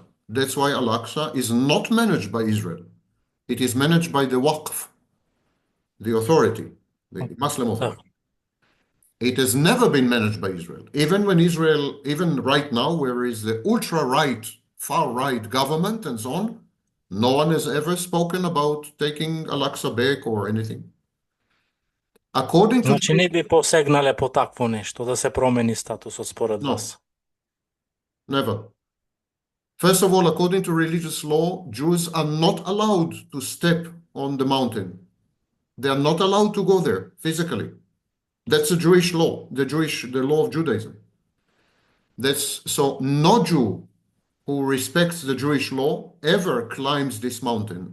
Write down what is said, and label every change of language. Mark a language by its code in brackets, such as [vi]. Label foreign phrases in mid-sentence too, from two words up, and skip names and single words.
[en] That's why Al-Aqsa is not managed by Israel. It is managed by the Waqf, the authority, the Muslim authority. It has never been managed by Israel. Even when Israel, even right now, where is the ultra-right, far-right government and so on, no one has ever spoken about taking Al-Aqsa back or anything. According to... [mk] Значи не би посегнале по такво нешто, да се промени статусот според вас? [en] Never. First of all, according to religious law, Jews are not allowed to step on the mountain. They are not allowed to go there physically. That's a Jewish law, the law of Judaism. So no Jew who respects the Jewish law ever climbs this mountain.